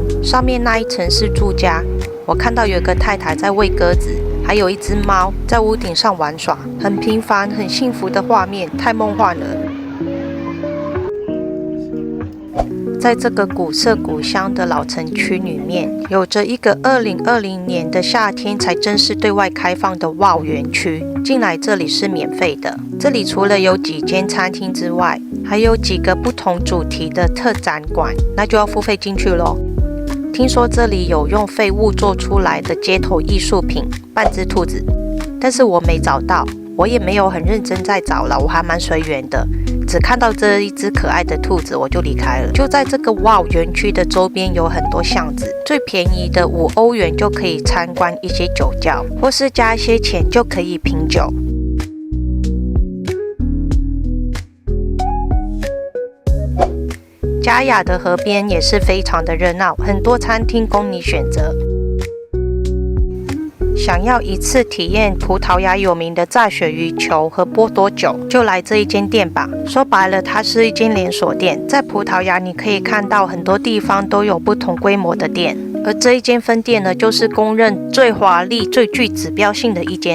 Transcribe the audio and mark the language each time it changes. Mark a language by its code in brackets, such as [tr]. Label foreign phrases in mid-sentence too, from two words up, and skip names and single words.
[zh] 上面那一層是住家，我看到有一個太太在餵鴿子，還有一隻貓在屋頂上玩耍，很平凡、很幸福的畫面，太夢幻了。在這個古色古香的老城區裡面，有着一個2020年的夏天才正式對外開放的 WOW 園區。進來這裡是免費的，這裡除了有幾間餐廳之外，還有幾個不同主題的特展館，那就要付費進去咯。聽說這裡有用廢物做出來的街頭藝術品，半隻兔子，但是我沒找到，我也沒有很認真在找了，我還蠻隨緣的。只看到這一隻可愛的兔子，我就離開了。就在這個 WOW 園區的周邊有很多巷子，最便宜的5歐元就可以參觀一些酒窖，或是加一些錢就可以品酒。嘉雅的河邊也是非常的熱鬧，很多餐廳供你選擇。想要一次體驗葡萄牙有名的炸鱈魚球和波多酒，就來這一間店吧。說白了，它是一間連鎖店。在葡萄牙，你可以看到很多地方都有不同規模的店，而這一間分店呢，就是公認最華麗、最具指標性的一間。